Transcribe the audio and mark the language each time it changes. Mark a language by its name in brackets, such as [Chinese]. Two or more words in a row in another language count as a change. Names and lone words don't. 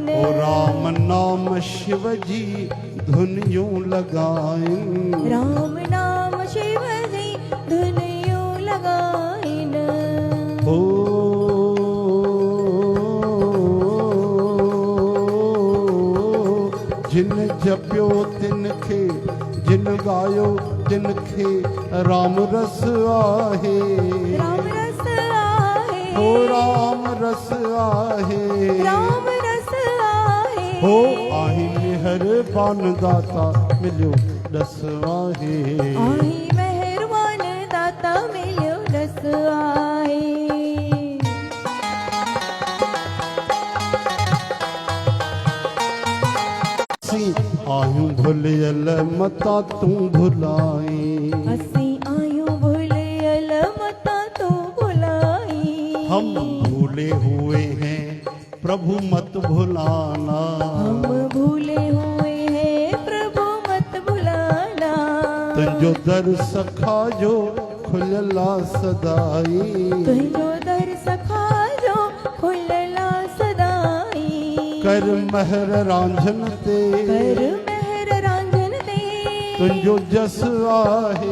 [Sindhi] ओ राम नाम शिव जी धुनियूं लगाइन राम नाम शिव जी धुनियूं लगाइन हो जिन जपियो तिन खे जिन गायो तिन खे राम रस आहे राम रस आहे हो राम रस आहे राम रस आहे हो आही महिरबान दाता मिलियो दस आहे आही महिरबान दाता मिलियो दस आहे असीं आहियूं भुलियल मता तूं भुलाई असीं आहियूं भुलियल मता तूं भुलाई [Hindi] हम भूले हुए हैं प्रभु मत भुलाना हम भूले हुए हैं प्रभु मत भुलाना [Sindhi] तुंहिंजो दर सखा जो खुलला सदाई तुंहिंजो दर सखा जो खुलला सदाई कर महर रांझन ते कर महर रांझन ते तुंहिंजो जस आहे